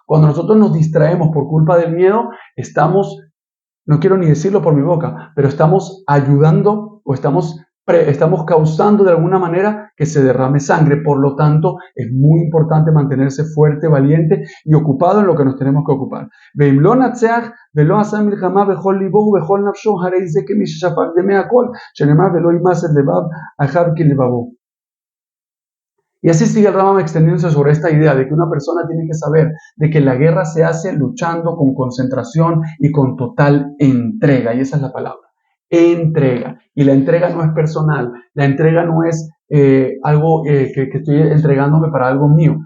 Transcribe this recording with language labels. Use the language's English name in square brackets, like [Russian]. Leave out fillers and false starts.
[Spanish] Cuando nosotros nos distraemos por culpa del miedo, estamos, no quiero ni decirlo por mi boca, pero estamos ayudando o estamos causando de alguna manera que se derrame sangre. Por lo tanto, es muy importante mantenerse fuerte, valiente y ocupado en lo que nos tenemos que ocupar. [Hebrew] ואם לא נצח ולא עשה מלחמה בכל ליבו ובכל נפשו, הרי זה כמי ששפך דמי הכל, שנאמר ולא ימס את לבב אחיו כלבבו. [Spanish] Y así sigue el Rambam extendiéndose sobre esta idea de que una persona tiene que saber de que la guerra se hace luchando con concentración y con total entrega. Y esa es la palabra, entrega. Y la entrega no es personal, la entrega no es algo que estoy entregándome para algo mío.